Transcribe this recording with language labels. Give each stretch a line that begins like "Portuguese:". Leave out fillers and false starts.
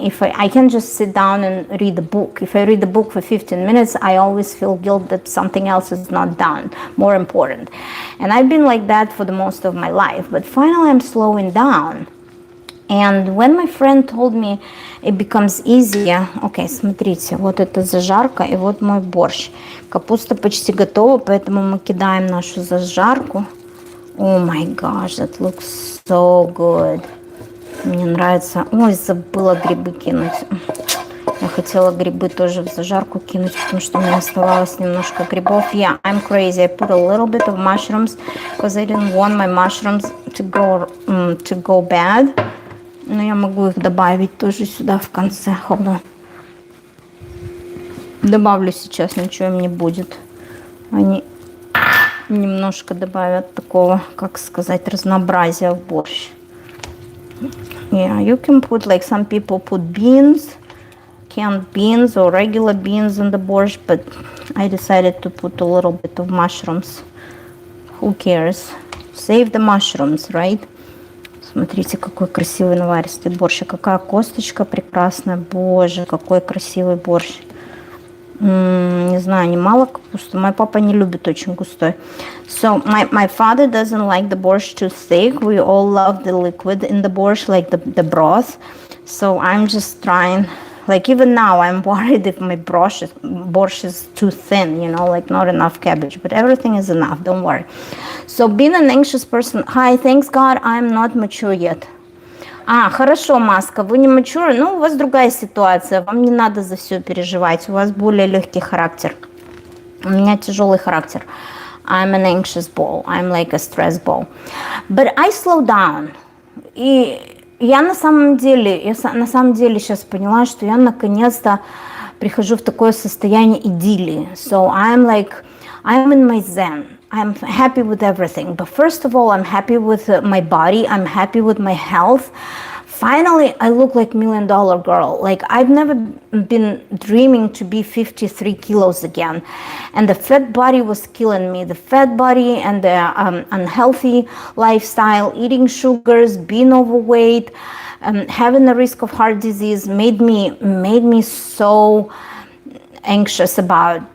English: If I can just sit down and read a book. If I read the book for 15 minutes, I always feel guilt that something else is not done, more important. And I've been like that for the most of my life. But finally, I'm slowing down.
Russian: And when my friend told me it becomes easier, окей, смотрите, вот это зажарка и вот мой борщ. Капуста почти готова, поэтому мы кидаем нашу зажарку.
English: Oh my gosh, that looks so good.
Russian: Мне нравится. Ой, забыла грибы кинуть. Я хотела грибы тоже в зажарку кинуть, потому что у меня оставалось немножко грибов.
English: Yeah, I'm crazy. I put a little bit of mushrooms because I didn't want my mushrooms to go bad.
Russian: Но я могу их добавить тоже сюда в конце.
English: Hold on.
Russian: Добавлю сейчас, ничего им не будет. Они немножко добавят такого, как сказать, разнообразия в борщ.
English: Yeah, you can put, like some people put beans, canned beans or regular beans in the borscht, but I decided to put a little bit of mushrooms. Who cares? Save the mushrooms, right?
Russian: Смотрите, какой красивый наваристый борщ. Какая косточка прекрасная. Боже, какой красивый борщ. Не знаю, немало капусты. Мой папа не любит очень густой.
English: So my father doesn't like the borscht too thick. We all love the liquid in the borscht, like the broth. So I'm just trying. Like even now, I'm worried if my borscht is too thin, like not enough cabbage. But everything is enough, don't worry. So being an anxious person, hi, thanks God, I'm not mature yet.
Russian: Хорошо, Маска, вы не mature, у вас другая ситуация, вам не надо за все переживать, у вас более легкий характер. У меня тяжелый характер.
English: I'm an anxious ball, I'm like a stress ball. But I slow down.
Russian: И я на самом деле сейчас поняла, что я наконец-то прихожу в такое состояние идиллии.
English: So I'm in my zen. I'm happy with everything. But first of all, I'm happy with my body. I'm happy with my health. Finally, I look like $1 million girl. Like I've never been dreaming to be 53 kilos again. And the fat body was killing me. The fat body and the unhealthy lifestyle, eating sugars, being overweight, having a risk of heart disease made me so anxious about.